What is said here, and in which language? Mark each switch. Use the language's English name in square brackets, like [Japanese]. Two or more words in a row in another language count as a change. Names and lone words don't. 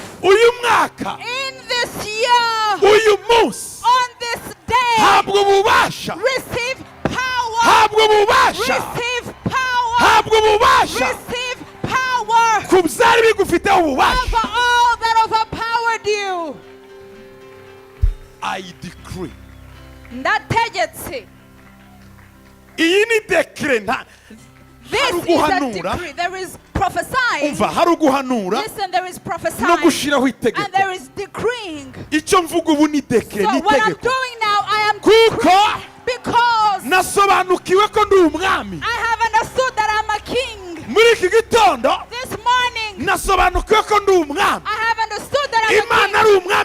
[Kinyarwanda] uyu mwaka [English] in this year, [Kinyarwanda] uyu munsi [English] on this day, [Kinyarwanda] habwa ububasha [English] receive power, [Kinyarwanda] habwa ububasha [English] receive power, [Kinyarwanda] habwa ububasha [English] receive power [Kinyarwanda] ku byari bigufiteho ububasha. [English] over all that overpowered you. I decree [Kinyarwanda] Ndategetse. iyi ni dekire nta [English] This [Kinyarwanda] hari [English] is a [Kinyarwanda] uguhanura [English] decree. There is prophesying. [Kinyarwanda] umva hari uguhanura [English] Listen, there is no prophesying [Kinyarwanda] gushiraho [English] and [Kinyarwanda] itegeko. [English] there is decreeing. [Kinyarwanda] Icyo mvuga ubu ni dekire [English] So what I'm [Kinyarwanda] n'itegeko [English] doing now, I am [Kinyarwanda] kuko [English] decreeing because [Kinyarwanda] nasobanukiwe ko ndi umwami. [English] I have understood that I'm a king. [Kinyarwanda] Muri iki gitondo [English] This morning, [Kinyarwanda] nasobanukiwe ko ndi umwami. [English] I have understood that I'm a [Kinyarwanda] Imana [English] king. [Kinyarwanda] ari umwami